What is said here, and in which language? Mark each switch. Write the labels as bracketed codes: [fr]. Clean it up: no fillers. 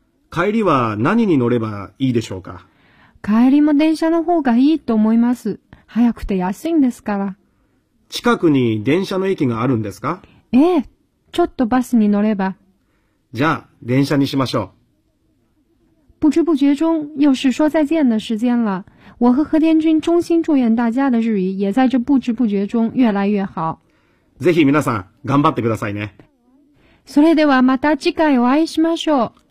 [ja] 帰りは何に乗ればいいでしょうか？帰りも電車の方がいいと思います。早くて安いんですから。近くに電車の駅があるんですか？ええ、ちょっとバスに乗れば。じゃあ、電車にしましょう。 [zh] 不知不觉中，又是说再见的时间了。我和和田君衷心祝愿大家的日语也在这不知不觉中越来越好。 [ja] ぜひ皆さん頑張ってくださいね。それではまた次回お会いしましょう。